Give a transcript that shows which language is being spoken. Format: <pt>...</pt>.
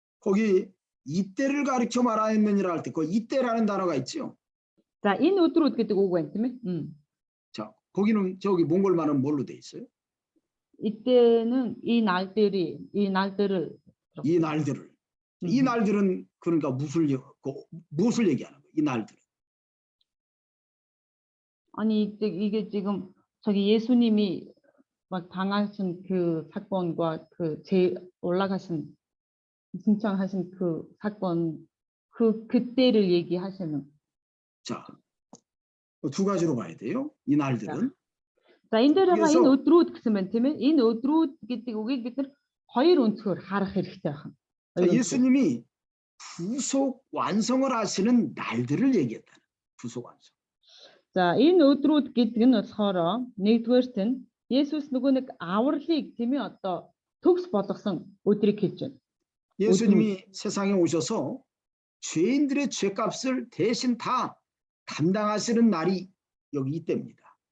<ko>거기 이때를 가르쳐 말하였느니라 할 때 그 이때라는 단어가 있죠.</ko> <mn>За энэ өдрүүд гэдэг үг байна тийм ээ.</mn> <ko>자, 거기는 저기 몽골말은 뭘로 돼 있어요? 이때는 이 날들을 이 날들은 그러니까 무엇을 얘기하는 거예요? 이 날들은. 아니 이게 지금 저기 예수님이 막 당하신 그 사건과 그 올라가신 승천하신 그 사건 그때를 얘기하시는. 자, 두 가지로 봐야 돼요. 이 날들은.</ko> <mn>За энэ дээр байгаа энэ өдрүүд гэсэн байна тийм ээ. Энэ өдрүүд гэдэг үгийг бид нар хоёр өнцгөр харах хэрэгтэй байна.</mn> <ko>예수님이 부속 완성을 하시는 날들을 얘기했다는. 부속 완성.</ko> <mn>За энэ өдрүүд гэдэг нь болохоор нэгдүгээрт нь Есүс нөгөө нэг авралыг тийм ээ одоо төгс болгосон өдрийг хэлж байна.</mn> <ko>예수님이 세상에 오셔서 죄인들의 죄값을 대신 다 담당하시는 날이 여기 이때입니다.</ko>